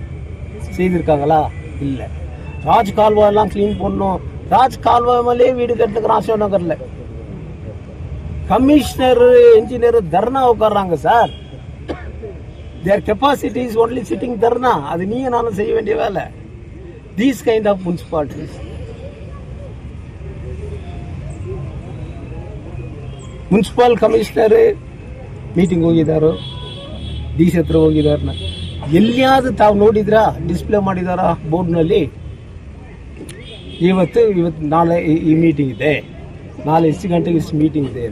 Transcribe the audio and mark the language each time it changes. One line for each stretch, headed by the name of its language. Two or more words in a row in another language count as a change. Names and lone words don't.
Tamil: செய்திருக்காங்களா? இல்லை. ராஜ் கால்வாயெல்லாம் கிளீன் பண்ணோம். ராஜ் கால்வாய் மேலே வீடு கட்டுறதுக்கு ஆசை நகர்ல
English: commissioner engineer
Tamil: தர்ணா உட்கார்றாங்க சார்.
English: there capacity is only sitting dharna.
Tamil: அது நீங்க நானும் செய்ய வேண்டிய வேலை.
English: these kind of municipalities. municipal commissioner meeting
Kannada: ಹೋಗಿದ್ದಾರೋ, ಡಿ ಸಿ ಹತ್ರ ಹೋಗಿದಾರ, ಎಲ್ಲಿಯಾದ್ರೂ ತಾವು ನೋಡಿದ್ರಾ? ಡಿಸ್ಪ್ಲೇ ಮಾಡಿದಾರ ಬೋರ್ಡ್ನಲ್ಲಿ? ಇವತ್ತು ನಾಳೆ ಈ ಮೀಟಿಂಗ್ ಇದೆ, ನಾಳೆ ಇಷ್ಟು ಗಂಟೆಗೆ ಇಷ್ಟು ಮೀಟಿಂಗ್ ಇದೆ.